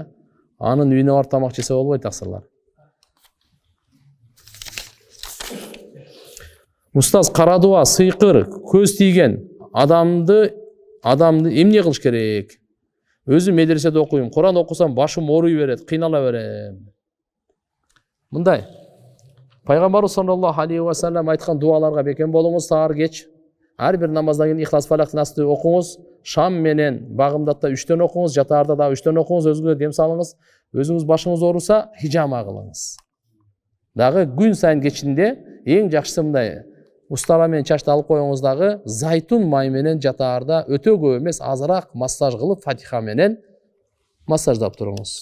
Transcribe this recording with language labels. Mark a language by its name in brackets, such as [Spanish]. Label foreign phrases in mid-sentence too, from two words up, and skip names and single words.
[Kyrgyz] Анын үйүнө барып тамак жесе болбойт, аксырлар. Устаз, карадуа, сыйкыр, көз тийген адамды эмне кылыш керек? Өзүм медреседе окуйм, Куран окусам башым ооруй берет, кыйнала берем. Мындай, Пайгамбарыбыз [Arabic] صلى الله عليه وسلم [Kyrgyz] айткан дуаларга бекем болуңуз, саар кеч. Ар бир намаздан кийин Ихлас, Фалак, Насты окуңуз, шам менен багымдатта 3төн окуңуз, жатаарда да 3төн окуңуз, өзүңүзгө дем салыңыз. Өзүңүз башыңыз ооруса, хижама кылыңыз. Дагы күн сайын кечинде эң жакшысы мындай, устара менен чачты алып коюңуз, дагы зайтун май менен жатаарда өтө көп эмес, азыраак массаж кылып, Фатиха менен массаждап туруңуз.